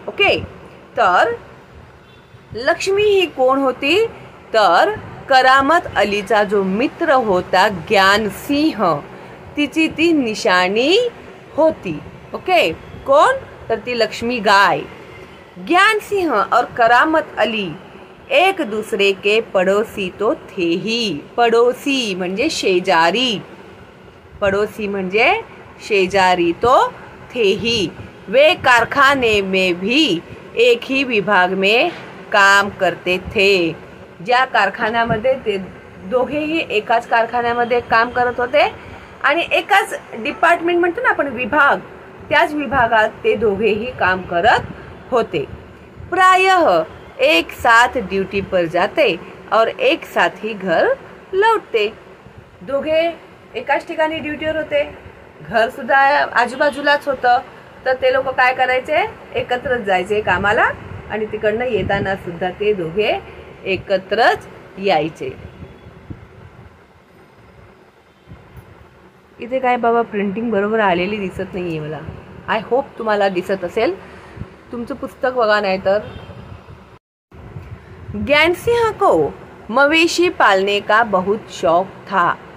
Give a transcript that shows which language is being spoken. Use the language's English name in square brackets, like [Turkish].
[Marathi] Okay, तर लक्ष्मी ही कोण होती, तर करामत अलीचा जो मित्र होता ज्ञान सिंह, तिची ती निशाणी होती। ओके, कोण, तर ती लक्ष्मी गाय। [Hindi] ज्ञान सिंह और करामत अली एक दूसरे के पड़ोसी तो थे ही। [Marathi] पड़ोसी म्हणजे शेजारी, पड़ोसी म्हणजे शेजारी [Hindi] तो थे ही। वे कारखाने में भी एक ही विभाग में काम करते थे। [Marathi] ज्या कारखान्यामध्ये ते दोघेही एकाच कारखान्यामध्ये काम करत होते आणि एकाच डिपार्टमेंट म्हणतो ना आपण, विभाग, त्याच विभागात ते दोघेही काम करत होते। [Hindi] प्रायः एक साथ ड्यूटी पर जाते और एक साथ ही घर लौटते। [Marathi] दोघे एकाच ठिकाणी ड्युटीवर होते, घर सुद्धा आजूबाजूलाच होतं, तर ते लोक काय करायचे, एकत्रच जायचे कामाला आणि तिकडनं येताना सुद्धा ते दोघे एकत्रच यायचे। इथे काय बाबा प्रिंटिंग बरोबर आलेली दिसत नाहीये मला, [English] I hope [Marathi] तुम्हाला दिसत असेल, तुमचं पुस्तक बघा नाही तर। [Hindi] ज्ञानसिंह को मवेशी पालने का बहुत शौक था।